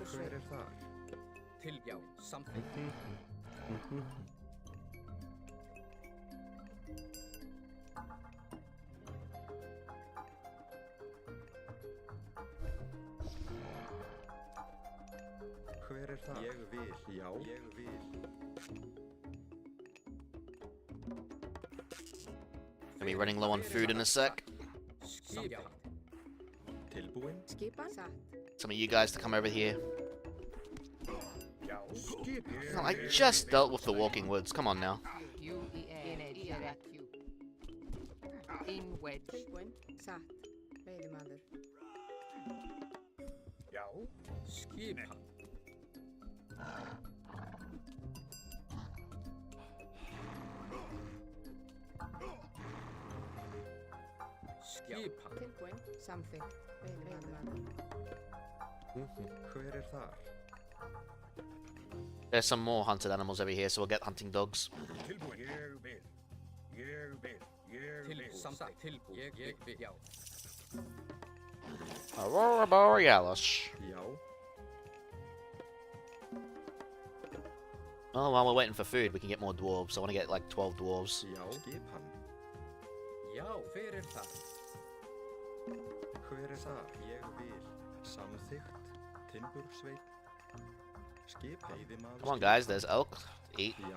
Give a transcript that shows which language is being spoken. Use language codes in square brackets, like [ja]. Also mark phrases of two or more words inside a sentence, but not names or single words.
[is] Hver er það? Já, something. Hver er það? Ég vil. Já, ég vil. [en] Gonna be running low on food in a sec. [is] Tilbúin. Skipan, [en] Some of you guys to come over here. Oh, I just dealt with the Walking Woods. Come on now. In wedge. [is] tilbúin, satt, veiðimaður. Já, skipan. Skipan. Tilbúin, samþykkt, veiðimaður. Hver er þar? [en] There's some more hunted animals over here, so we'll get hunting dogs. [is] Tilbúin. Ég vil. Ég vil. Ég vil. Samþykkt. Tilbúin. Ég vil. Já. Aurora Borealis. Já. [en] Oh, while we're waiting for food, we can get more dwarves. I want to get like 12 dwarves. [is] Já. Skipan. Já, hver er það? Hver er það? Ég vil. Samþykkt. Timbursveit. Skip. Heiðimaður. [en] Come on, guys. There's elk. Eat. [is] Já.